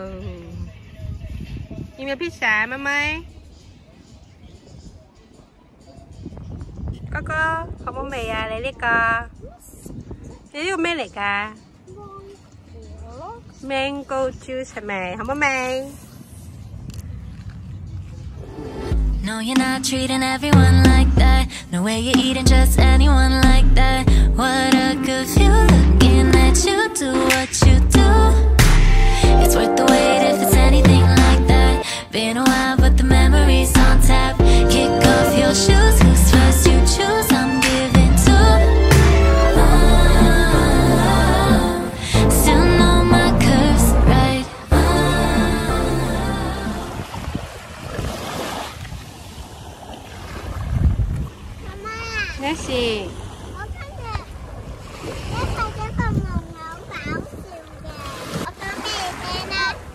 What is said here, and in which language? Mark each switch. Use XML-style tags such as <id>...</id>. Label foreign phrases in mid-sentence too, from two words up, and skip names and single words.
<yue>要唔要披薩，妹妹？哥哥，好唔好味啊？你呢個咩嚟㗎？</yue> <en>Mango juice</en> <yue>係咪？好唔好味</yue> <en>？No, you're not treating everyone like that. No way you're eating just anyone like that. What a good view, looking at you do what you do. It's worth the wait if it's anything like that. Been a while, but the memories on tap. Kick off your shoes, who's first you choose. I'm giving to. Still know my curves right.</en> <yue>咩事？我今日一睇咗個木偶搞笑嘅，我講俾你聽啦。</yue>